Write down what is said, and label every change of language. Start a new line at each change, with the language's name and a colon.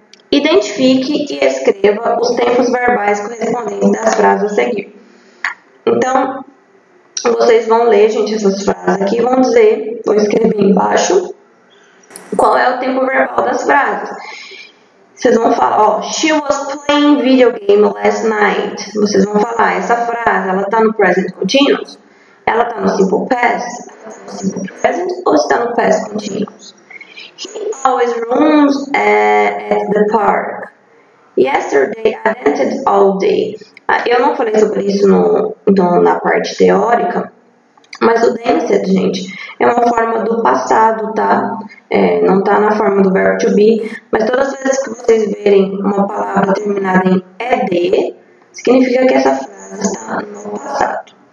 Portuguese: Identifique e escreva os tempos verbais correspondentes das frases a seguir. Então, vocês vão ler, gente, essas frases aqui e vão dizer, vou escrever embaixo, qual é o tempo verbal das frases. Vocês vão falar, ó,
English: she was playing video game last night.
Portuguese: Vocês vão falar, essa frase, ela tá no present continuous? Ela tá no simple past? Ela tá no simple present ou está no past continuous?
English: He always runs at the park. Yesterday I danced all day.
Portuguese: Eu não falei sobre isso na parte teórica, mas o danced, gente, é uma forma do passado, tá? Não tá na forma do verbo to be, mas todas as vezes que vocês verem uma palavra terminada em ed, significa que essa frase está no passado.